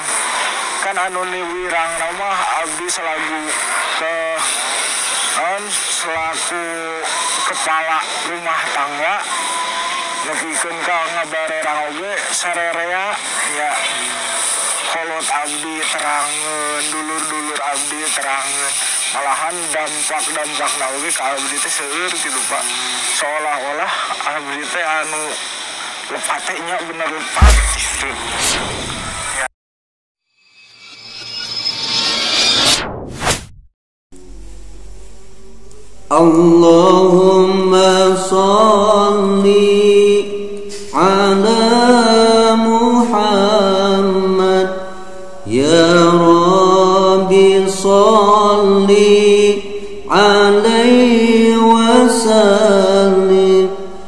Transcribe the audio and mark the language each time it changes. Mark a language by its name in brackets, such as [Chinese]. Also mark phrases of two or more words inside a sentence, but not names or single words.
[Sundanese] Kan anu niwirang mah abdi selaku selaku kepala rumah tangga nepikeun ka ngabarerang oge sarerea ya kolot abdi terangeun dulur-dulur abdi terangeun malahan dampak-dampakna oge ka abdi teh seueur gitu Pak. Seolah-olah abdi teh anu lepat teh nya bener lepat gitu. [Arabic] اللهم صل على محمد يا رب صل عليه وسلم